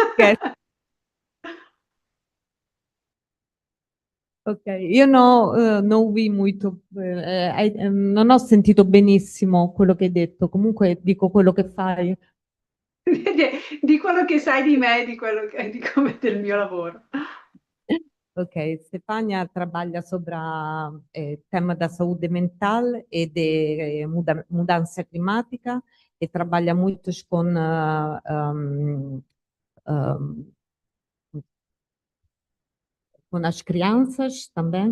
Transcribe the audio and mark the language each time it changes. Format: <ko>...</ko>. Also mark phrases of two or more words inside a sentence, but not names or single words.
<it>Ok, io non vi molto, non ho sentito benissimo quello che hai detto, comunque dico quello che fai. Di quello che sai di me, di come del mio lavoro.</it> <pt>Ok, Stefania trabalha sobre tema da saúde mental e de mudança climática e trabalha muito com as crianças também.</pt>